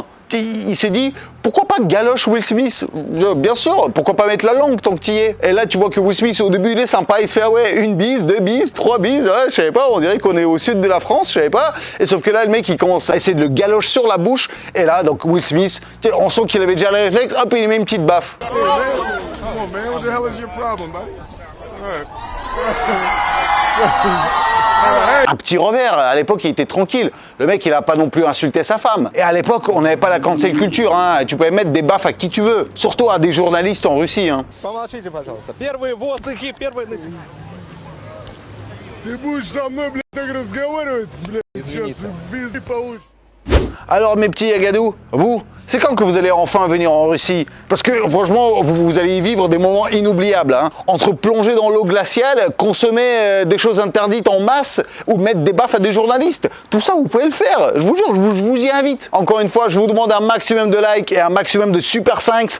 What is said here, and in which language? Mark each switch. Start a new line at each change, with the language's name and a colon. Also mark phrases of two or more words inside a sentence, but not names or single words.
French: Il s'est dit, pourquoi pas galoche Will Smith? Bien sûr, pourquoi pas mettre la langue tant que tu y es? Et là, tu vois que Will Smith, au début, il est sympa, il se fait, ah ouais, 1 bise, 2 bises, 3 bises, ouais, je savais pas, on dirait qu'on est au sud de la France, je savais pas. Et sauf que là, le mec, il commence à essayer de le galoche sur la bouche. Et là, donc Will Smith, on sent qu'il avait déjà les réflexes, hop, il met une petite baffe.
English: Come on, man. What the hell is your problem, buddy?
French: Un petit revers, à l'époque il était tranquille. Le mec il a pas non plus insulté sa femme. Et à l'époque on n'avait pas la
English: cancel culture,
French: hein. Tu pouvais mettre des baffes à qui tu veux. Surtout à des journalistes en Russie. Hein.
Russian: Помолчите, пожалуйста. Первые воздухи, первые... Ты будешь со мной, блядь, так разговаривать, блядь, сейчас без получишь.
French: Alors mes petits Yagadou, vous, c'est quand que vous allez enfin venir en Russie? Parce que franchement, vous allez y vivre des moments inoubliables. Hein. Entre plonger dans l'eau glaciale, consommer des choses interdites en masse ou mettre des baffes à des journalistes. Tout ça, vous pouvez le faire. Je vous jure, je vous y invite. Encore une fois, je vous demande un maximum de likes et un maximum de super 5.